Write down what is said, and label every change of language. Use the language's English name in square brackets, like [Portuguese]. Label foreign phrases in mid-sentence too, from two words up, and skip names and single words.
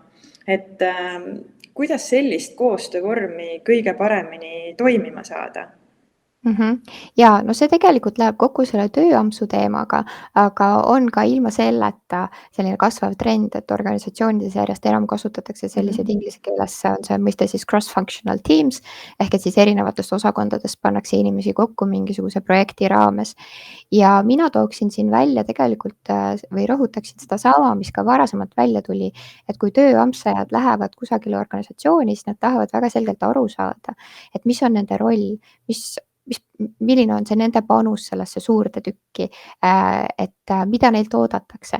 [Estonian] Et kuidas sellist koostöövormi kõige paremini toimima saada? Ja no see tegelikult läheb kokku selle tööampsu teemaga, aga on ka ilma selleta selline kasvav trend, et organisatsioonides järjest enam kasutatakse selliseid inglise keeles on see mõiste siis [English] cross-functional teams, [Estonian] ehk et siis erinevatest osakondadest pannakse inimesi kokku mingisuguse projekti raames. Ja mina tooksin siin välja tegelikult või rõhutaksin seda sama, mis ka varasemalt välja tuli, et kui tööampsajad lähevad kusagile organisatsiooni, siis nad tahavad väga selgelt aru saada, et mis on nende roll, milline on see nende panus sellesse suurde tükki, et mida neilt oodatakse.